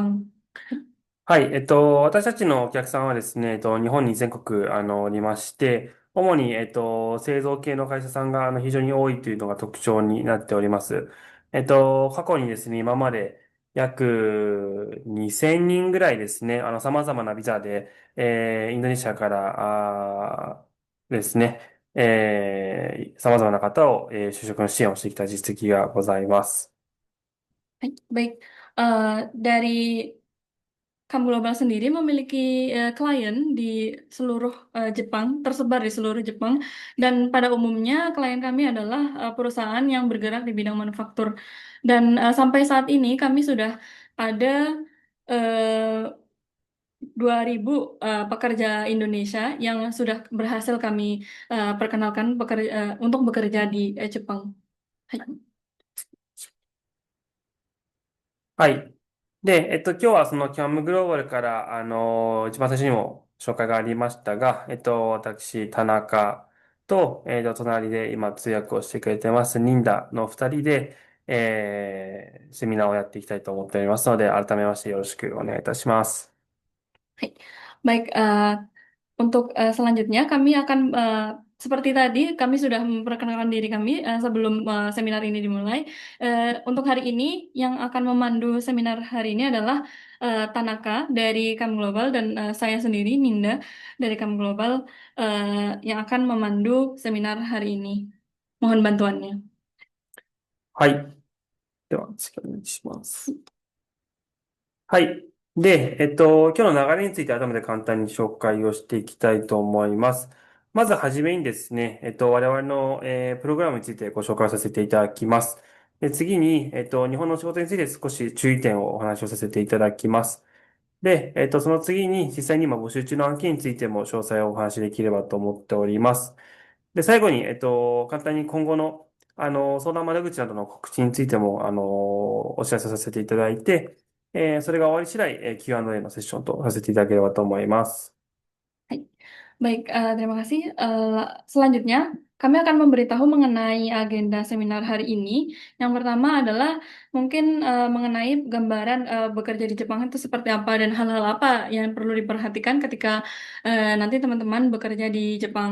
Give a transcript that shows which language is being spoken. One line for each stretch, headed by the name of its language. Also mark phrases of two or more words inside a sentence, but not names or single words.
Japanese: はい。私たちのお客さんはですね、日本に全国、おりまして、主に、製造系の会社さんが、非常に多いというのが特徴になっております。過去にですね、今まで約2000人ぐらいですね、様々なビザで、インドネシアから、ですね、様々な方を、就職の支援をしてきた実績がございます。
Indonesian: Baik, dari Kam Global sendiri memiliki klien di seluruh Jepang, tersebar di seluruh Jepang, dan pada umumnya klien kami adalah perusahaan yang bergerak di bidang manufaktur. Dan sampai saat ini kami sudah ada eh, 2.000 pekerja Indonesia yang sudah berhasil kami perkenalkan untuk bekerja di Jepang. Hai.
Japanese: はい。で、今日はそのキャムグローバルから、一番最初にも紹介がありましたが、私、田中と、隣で今通訳をしてくれてます、ニンダの二人で、セミナーをやっていきたいと思っておりますので、改めましてよろしくお願いいたします。
Indonesian: Hai. Baik, untuk selanjutnya kami akan seperti tadi, kami sudah memperkenalkan diri kami sebelum seminar ini dimulai. Untuk hari ini, yang akan memandu seminar hari ini adalah Tanaka dari Kam Global dan saya sendiri, Ninda dari Kam Global, yang akan memandu seminar hari ini. Mohon bantuannya.
Japanese: はい。では、次お願いします。はい。で、今日の流れについて改めて簡単に紹介をしていきたいと思います。まずはじめにですね、我々の、プログラムについてご紹介させていただきます。で、次に、日本の仕事について少し注意点をお話をさせていただきます。で、その次に実際に今募集中の案件についても詳細をお話しできればと思っております。で、最後に、簡単に今後の、相談窓口などの告知についても、お知らせさせていただいて、それが終わり次第、Q&A のセッションとさせていただければと思います。
Indonesian: Hai. Baik, terima kasih. Selanjutnya, kami akan memberitahu mengenai agenda seminar hari ini. Yang pertama adalah mungkin mengenai gambaran bekerja di Jepang itu seperti apa dan hal-hal apa yang perlu diperhatikan ketika nanti teman-teman bekerja di Jepang.